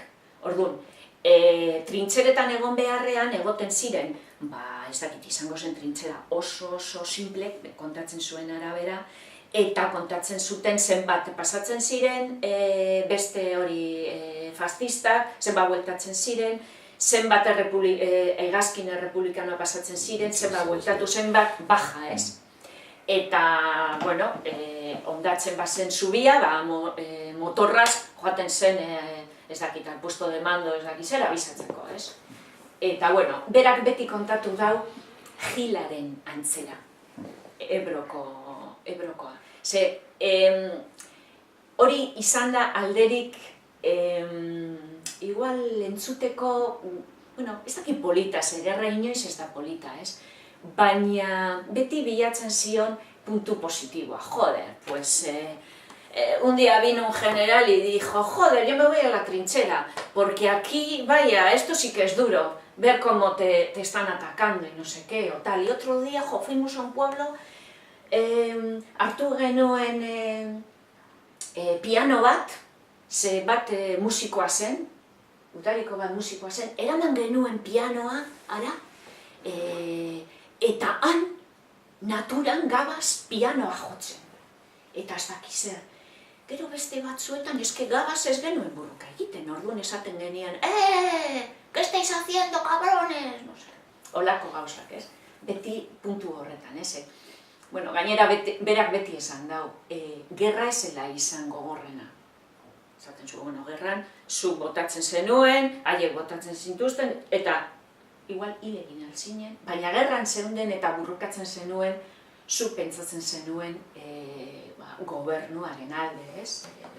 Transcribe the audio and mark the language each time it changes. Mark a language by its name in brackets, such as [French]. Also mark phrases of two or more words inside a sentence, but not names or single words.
[Basque] Orduan, trintxeretan egon beharrean egoten ziren, ez dakit izango zen trintxera oso simple, kontatzen zuen arabera, eta kontatzen zuten zenbat pasatzen ziren, beste hori fascistak, zenbat bueltatzen ziren, zenbat hegazkin errepublikanoa pasatzen ziren, zenbat bueltatu, zenbat baja, ez? Eta, ondatzen bazen zubia, motorraz joaten zen, ez dakit, [Spanish] al puesto de mando, [Basque] ez dakit zera, abizatzeko, ez? Eta, berak beti kontatu dau Gilaren antzera, Ebrokoa. Ze, hori izan da alderik, igual entzuteko, ez dakit polita, zerra inoiz ez da polita, ez? Baina beti bilatzen zion puntu positiboa, [Spanish] joder, pues... Un día vino un general y dijo, joder, yo me voy a la trinchera, porque aquí, vaya, esto sí que es duro, ver cómo te están atacando y no sé qué, o tal. Y otro día, fuimos a un pueblo, [Basque] hartu genuen piano bat, ze bat musikoa zen, udariko bat musikoa zen, eraman genuen pianoa, ara, eta han, naturan gabaz pianoa jotzen. Eta ez daki zer. Gero beste batzuetan, eske gabaz ez genuen burruka egiten, orduan esaten genian, [Spanish] ¿qué estáis haciendo, cabrones? No sé, [Basque] holako gauzak, ez? Beti puntu horretan, ez? Gainera, berak beti esan dau, gerra ezela izan gogorrena. Esaten zu, gerran, zuk botatzen zenuen, haiek botatzen zintuzten, eta igual hil egin altzinen, baina gerran zeunden eta burrukatzen zenuen, zuk pentsatzen zenuen gobernuaren alde, ez?